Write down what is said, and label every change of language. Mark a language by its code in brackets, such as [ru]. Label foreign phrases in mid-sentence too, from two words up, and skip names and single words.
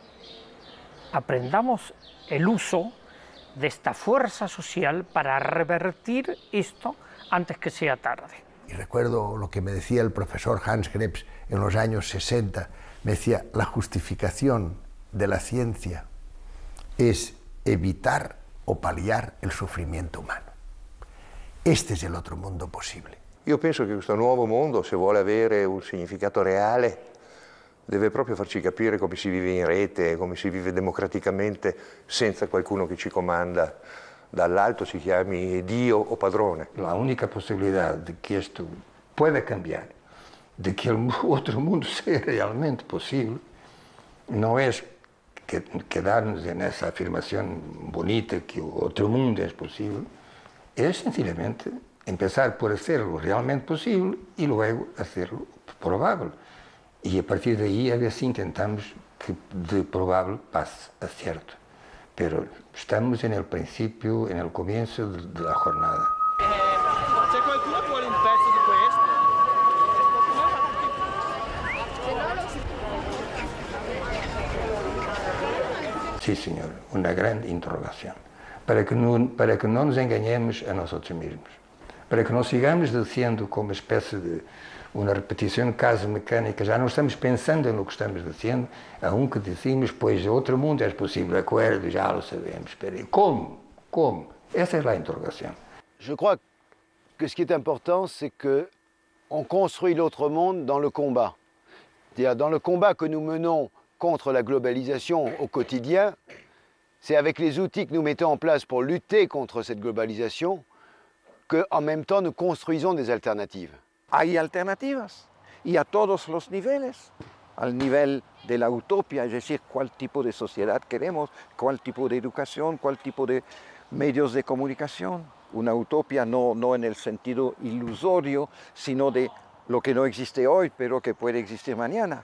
[es] Aprendamos el uso de esta fuerza social para revertir esto antes que sea tarde. Y recuerdo lo que me decía el profesor Hans Krebs en los años 60, me decía, la justificación de la ciencia es evitar o paliar [it] il sofrimento umano. Este è l'altro mondo possibile. Io penso che questo nuovo mondo, se vuole avere un significato reale, deve proprio farci capire come si vive in rete, come si vive democraticamente senza qualcuno che ci comanda dall'alto, si chiami Dio o padrone. [es] La única posibilidad de que esto pueda cambiar, de que el otro mundo sea realmente posible, no es quedarnos en esa afirmación bonita que otro mundo es posible, es sencillamente empezar por hacerlo realmente posible y luego hacerlo probable. Y a partir de ahí, a ver si intentamos que de probable pase a cierto. Pero estamos en el principio, en el comienzo de la jornada. [it] Se qualcuno vuole un pezzo di questo? [es] Sí, señor, una gran interrogación. Para que no nos engañemos a nosotros mismos. Para que no sigamos diciendo como especie de una repetición casi mecánica, ya no estamos pensando en lo que estamos diciendo, aunque decimos, pues otro mundo es posible, de acuerdo, ya lo sabemos, pero ¿cómo? ¿Cómo? Esa es la interrogación. [fr] Je crois que ce qui est important, c'est qu'on construit l'autre monde dans le combat. C'est-à-dire dans le combat que nous menons contre la globalisation au quotidien, c'est avec les outils que nous mettons en place pour lutter contre cette globalisation qu'en même temps nous construisons des alternatives. [es] Hay alternativas y a todos los niveles, al nivel de la utopía, es decir, cuál tipo de sociedad queremos, cuál tipo de educación, cuál tipo de medios de comunicación. Una utopía no en el sentido ilusorio, sino de lo que no existe hoy, pero que puede existir mañana.